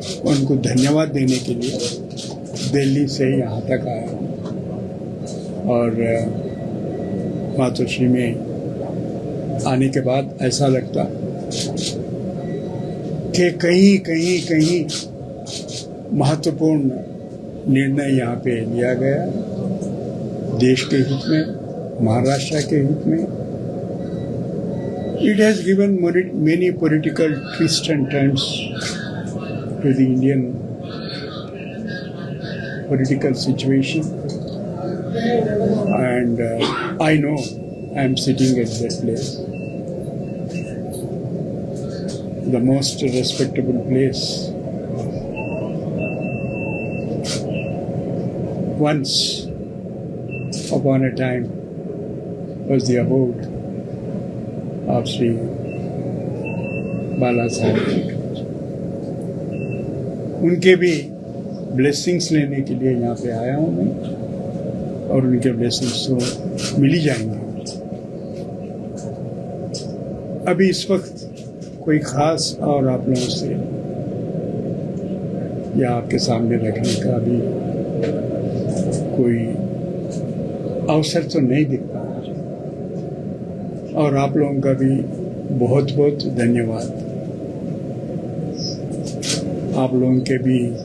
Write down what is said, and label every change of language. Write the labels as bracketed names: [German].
[Hindi] उनको धन्यवाद देने के लिए दिल्ली से यहाँ तक आया हूँ और मातोश्री में आने के बाद ऐसा लगता कि कहीं कहीं कहीं महत्वपूर्ण निर्णय यहाँ पे लिया गया, देश के हित में, महाराष्ट्र के हित में। [English] It has given many political twists and turns to the Indian political situation, and I know I am sitting at that place, the most respectable place. Once upon a time was the abode of Sri Bala Saheb. [Hindi] उनके भी blessings लेने के लिए यहाँ पे आया हूँ मैं और उनके ब्लेसिंग्स तो मिल ही जाएंगे। अभी इस वक्त कोई ख़ास और आप लोगों से या आपके सामने रखने का भी कोई अवसर तो नहीं दिखता और आप लोगों का भी बहुत बहुत धन्यवाद। आप लोगों के भी